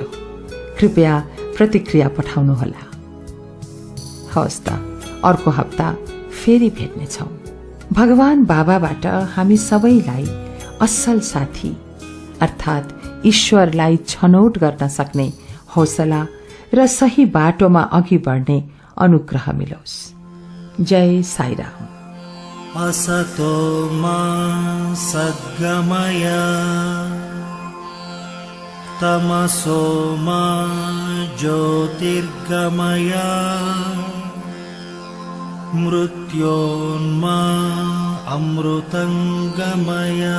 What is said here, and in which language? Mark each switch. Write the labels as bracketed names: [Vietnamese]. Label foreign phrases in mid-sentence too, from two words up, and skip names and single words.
[Nepali] कृपया प्रतिक्रिया पठाउनुहोला। हवस् त, अर्को हप्ता फेरि भेट्नेछौं। भगवान बाबाबाट हामी सबैलाई असल साथी अर्थात् ईश्वरलाई छनौट गर्न सक्ने हौसला र सही बाटोमा अघि बढ्ने अनुग्रह मिलोस्। जय साईराम। [Sanskrit] असतो मा सद्गमय तमसो मा ज्योतिर्गमय मृत्योन्मा अमृतंगमय।